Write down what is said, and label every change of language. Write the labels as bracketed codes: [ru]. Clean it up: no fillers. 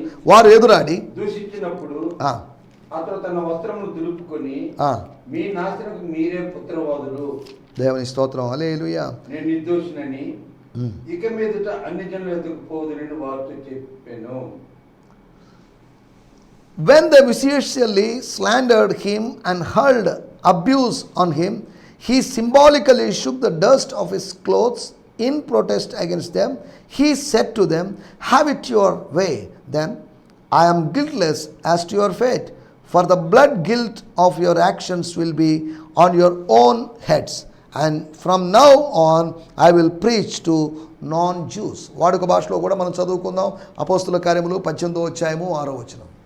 [te] వారు ఎదురాడి దూషించినప్పుడు అతడు తన వస్త్రమును దులుపుకొని, మీ నాశనకు మీరే పుత్రవాదులు. దేవుని స్తోత్రం, హల్లెలూయా. నేను నిర్దోషినని ఇక మీదట అన్ని జనులు ఎదుకు పోదులని వారితో చెప్పాను. [en] When they viciously slandered him and hurled abuse on him, he symbolically shook the dust of his clothes in protest against them. He said to them, "Have it your way, then. I am guiltless as to your fate, for the blood guilt of your actions will be on your own heads. And from now on I will preach to non Jews. [te] వాడుక భాషలో కూడా మనం చదువుకుందాం. అపోస్తుల కార్యములు 18వ అధ్యాయము 6వ వచనం.